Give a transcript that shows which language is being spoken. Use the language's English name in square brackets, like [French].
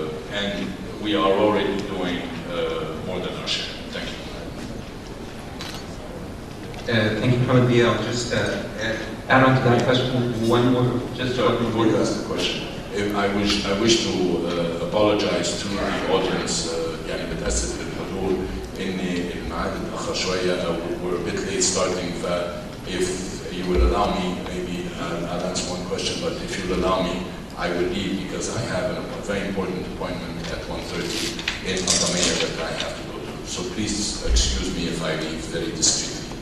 [English] And we are already doing more than our share. Thank you. Thank you, Mohammed. I'll just add add on to that question, one more, just before you ask the question, I wish to apologize to the audience. [Arabic] يعني بتأسف للحضور إني الميعاد اتأخر شوية. [English] We're a bit late starting. If you will allow me, maybe I'll answer one question. But if you'll allow me, I will leave because I have a very important appointment at 1:30 in Antamea that I have to go to. So please excuse me if I leave very discreetly.